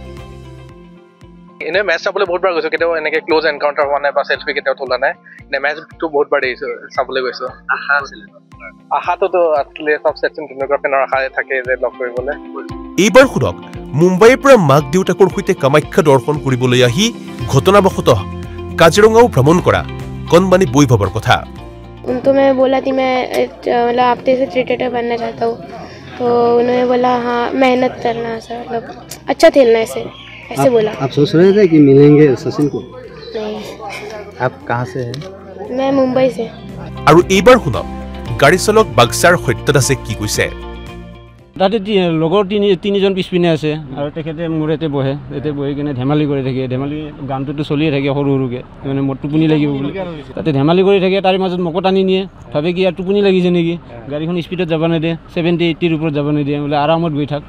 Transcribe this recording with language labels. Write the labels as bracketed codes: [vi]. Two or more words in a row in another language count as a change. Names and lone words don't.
[as] এনে মেচ চাবলৈ বহুত বাৰ গৈছো কেতিয়াও এনেকে [en] close encounter [as] হোৱা নাই বা চেল্ফি কেতিয়াও তোলা নাই নে মেচটো বহুত বাৰ দেখিছো চাবলৈ গৈছো আশাটোতো আছিলে চব শচীন তেণ্ডুলকাৰ ফেনৰ আশা থাকে যে লগ কৰিবলৈ এইবাৰ শুনক মুম্বাইৰ পৰা মাক দেউতাকৰ সৈতে কামাখ্যা দৰ্শন কৰিবলৈ আহি ঘটনাবশতঃ কাজিৰঙাও ভ্ৰমণ কৰা কণবানী বৈভৱৰ কথা [hi] उनको मैं बोला थी मैं मतलब आप जैसे क्रिकेटर बनना चाहता हूँ तो उन्होंने बोला हाँ मेहनत करना सर मतलब अच्छा खेलना ऐसे बोला आप सोच रहे थे कि मिलेंगे सचिन को नहीं आप कहाँ से हैं मैं मुंबई से [as] আৰু এইবাৰ শুনক গাড়ী চালক বাক্সাৰ সত্যদাসে কি কৈছে তাতে লগৰ তিনিজন পিছপিনে আছে আৰু তেখেতে মোৰ ইয়াতে বহি কিনে ধেমালি কৰি থাকে ধেমালি গানটোতো চলিয়ে থাকে সৰু সৰুকৈ মানে মোৰ টোপনি লাগিব বুলি তাতে ধেমালি কৰি থাকে তাৰে মাজত মোকো টানি নিয়ে ভাবে কি ইয়াৰ টোপনি লাগিছে নেকি গাড়ীখন স্পীডত যাব নিদিয়ে 70-80ৰ ওপৰত যাব নিদিয়ে বোলে আৰামত বহি থাক